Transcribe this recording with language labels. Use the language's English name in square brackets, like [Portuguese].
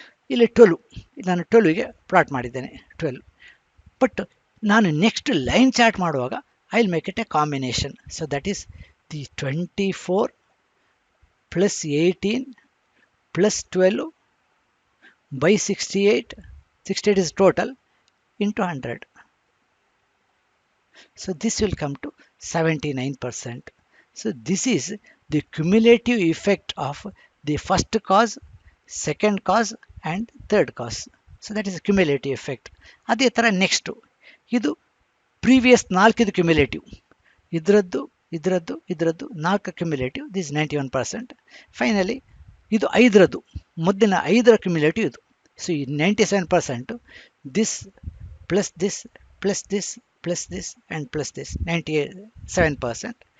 [Kannada] ಇಲ್ಲಿ 12 ನಾನು 12ಗೆ ಪ್ಲಾಟ್ ಮಾಡಿದ್ದೇನೆ 12. ಬಟ್ ನಾನು ನೆಕ್ಸ್ಟ್ ಲೈನ್ ಚಾರ್ಟ್ ಮಾಡುವಾಗ [English] I will make it a combination. So that is the 24 plus 18 plus 12 by 68 is total into 100. So this will come to 79%. So this is the cumulative effect of the first cause, second cause and third cause. So that is a cumulative effect. [Kannada] ಅದೇ ಥರ next ಇದು previous 4 cumulative, ಇದರದ್ದು 4 cumulative, this 91%. Finally ಇದು 5ರದ್ದು, ಮೊದಲಿನ 5ರ cumulative ಇದು. [English] So ಈ 97%, this plus this plus this plus this and plus this 97%.